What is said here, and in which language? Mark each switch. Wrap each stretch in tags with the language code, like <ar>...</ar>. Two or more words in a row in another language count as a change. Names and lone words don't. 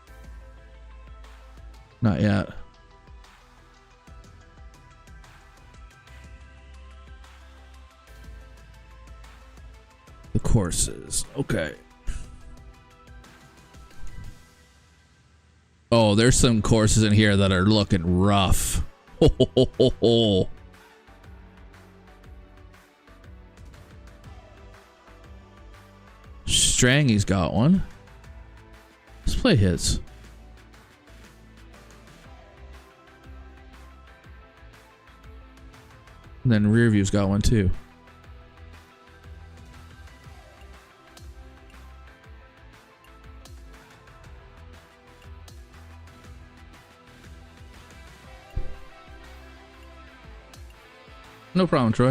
<en>Not yet. The courses. Okay. Oh, there's some courses in here that are looking rough. Ho, ho, ho, ho, ho. Strangy's got one. Let's play his. And then Rearview's got one too. No problem, Troy.</en>